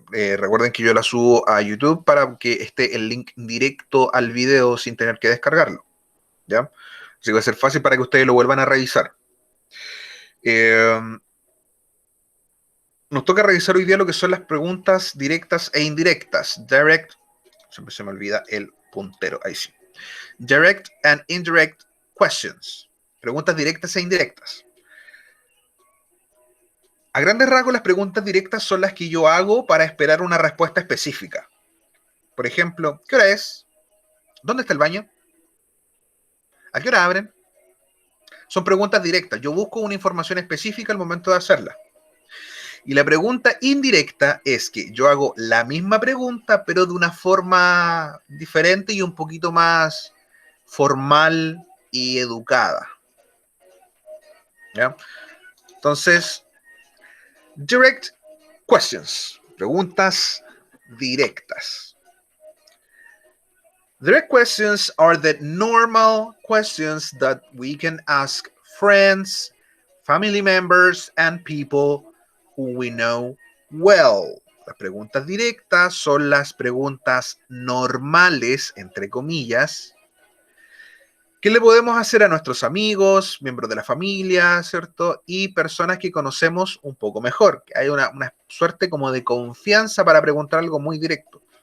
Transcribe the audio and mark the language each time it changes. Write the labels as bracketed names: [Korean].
[Spanish] Recuerden que yo la subo a YouTube para que esté el link directo al video sin tener que descargarlo. ¿Ya? Así que va a ser fácil para que ustedes lo vuelvan a revisar. Eh, Nos toca revisar hoy día lo que son las preguntas directas e indirectas. Direct, siempre se me olvida el puntero, ahí sí. [English] Direct and indirect questions. [Spanish] Preguntas directas e indirectas. A grandes rasgos, las preguntas directas son las que yo hago para esperar una respuesta específica. Por ejemplo, ¿qué hora es? ¿Dónde está el baño? ¿A qué hora abren? Son preguntas directas. Yo busco una información específica al momento de hacerla. Y la pregunta indirecta es que yo hago la misma pregunta, pero de una forma diferente y un poquito más formal y educada. ¿Ya? Entonces, direct questions, preguntas directas. [English] Direct questions are the normal questions that we can ask friends, family members, and people who we know well. [Spanish] Las preguntas directas son las preguntas normales, entre comillas, que le podemos hacer a nuestros amigos, miembros de la familia, ¿cierto? Y personas que conocemos un poco mejor. Hay una suerte como de confianza para preguntar algo muy directo.